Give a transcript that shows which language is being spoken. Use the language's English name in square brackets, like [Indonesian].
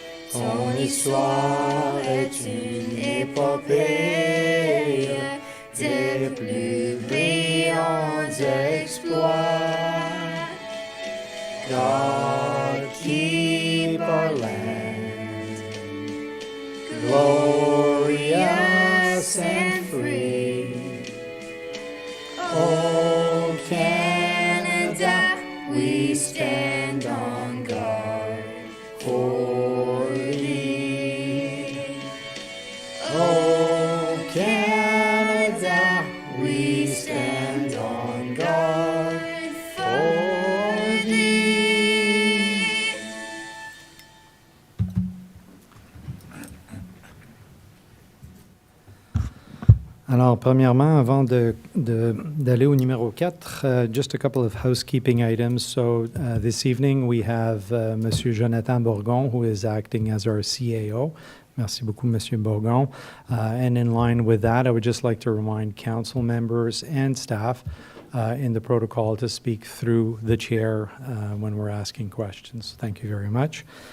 [French] Son histoire est une épopée des plus brillants exploits. [English] God keep our land glorious and free. Oh, Canada, we stand on guard for thee. Oh, Canada, we stand on guard for thee. [French] Alors, premièrement, avant d'aller au numéro 4, [English] just a couple of housekeeping items. So, this evening we have Monsieur Jonathan Bourgon, who is acting as our CAO. [French] Merci beaucoup, [English] Monsieur Bourgon. And in line with that, I would just like to remind council members and staff in the protocol to speak through the chair when we're asking questions. Thank you very much.